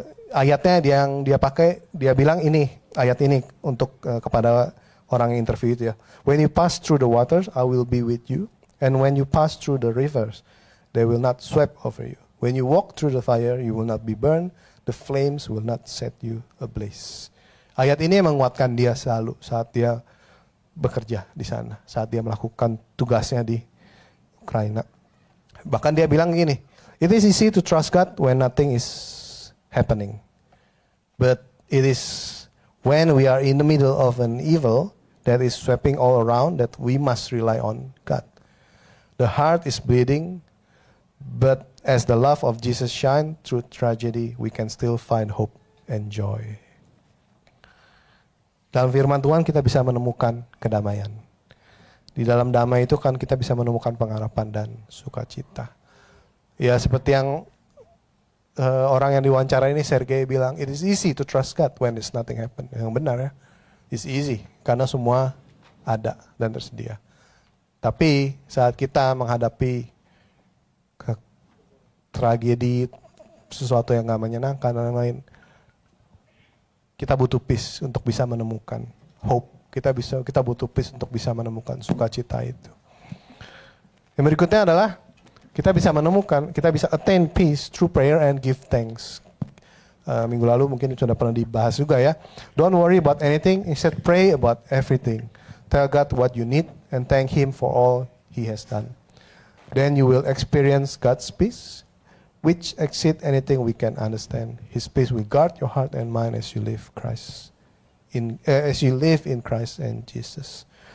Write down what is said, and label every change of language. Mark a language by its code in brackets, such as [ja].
[id] Ayatnya yang dia pakai, dia bilang ini, ayat ini untuk kepada orang yang interview itu ya. [en] When you pass through the waters, I will be with you. And when you pass through the rivers, they will not sweep over you. When you walk through the fire, you will not be burned. The flames will not set you ablaze. [id] Ayat ini menguatkan dia selalu saat dia bekerja di sana, saat dia melakukan tugasnya di Ukraina. Bahkan dia bilang gini, [en] it is easy to trust God when nothing is happening. But it is when we are in the middle of an evil that is sweeping all around that we must rely on God. The heart is bleeding, but as the love of Jesus shines through tragedy, we can still find hope and joy. [id] Dalam firman Tuhan kita bisa menemukan kedamaian. Di dalam damai itu kan kita bisa menemukan pengharapan dan sukacita. Ya seperti yang orang yang diwawancara ini Sergei bilang, [en] it is easy to trust God when there's nothing happen. [id] Yang benar ya, [en] it's easy [id] karena semua ada dan tersedia. Tapi saat kita menghadapi tragedi, sesuatu yang gak menyenangkan dan lain-lain, kita butuh peace untuk bisa menemukan hope. Kita butuh peace untuk bisa menemukan sukacita itu. Yang berikutnya adalah kita bisa [en] attain peace through prayer and give thanks. [id] Minggu lalu mungkin sudah pernah dibahas juga ya. [en] Don't worry about anything, instead pray about everything. Tell God what you need and thank Him for all He has done. Then you will experience God's peace, which exceed anything we can understand. His peace will guard your heart and mind as you live in Christ and Jesus.